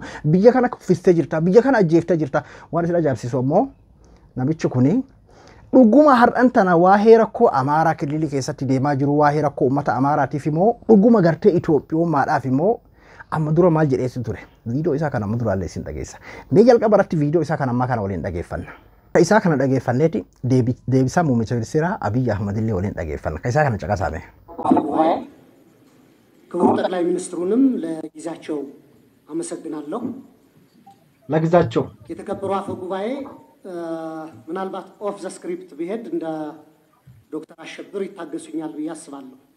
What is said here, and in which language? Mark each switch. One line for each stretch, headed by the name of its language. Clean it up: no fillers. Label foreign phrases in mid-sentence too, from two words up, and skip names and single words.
Oromo: Biyya kana kuffistee jirta, biyya kana ajjeeftee jirta. Waan isin ajaa'ibsiisu ammoo namichi kuni dhuguma har'an tana waa'ee rakkoo Amaaraa kililii keessatti deemaa jiru waa'ee rakkoo uummata Amaaraatiif immoo dhuguma gartee Itoophiyoommaadhaaf immoo amma dura maal jedheessi ture viidiyoo isaa kana amma duraallee isin dhageessa. Mee jalqaba irratti viidiyoo isaa kana ammaa kana waliin dhageeffanna. Ka isaa kana dhageeffanneeti deebisaa muummicha ministeeraa Abiy Ahmed illee waliin dhageeffanna. Ka isaa kana caqasaame.
Amharic: ክቡር ጠቅላይ ሚኒስትሩንም ለጊዜያቸው አመሰግናለሁ። ለጊዜያቸው የተከበሩ አፈ ጉባኤ ምናልባት
English: off the script
Amharic: ቢሄድ እንደ ዶክተር አሸብር ይታገሱኛል ብዬ አስባለሁ።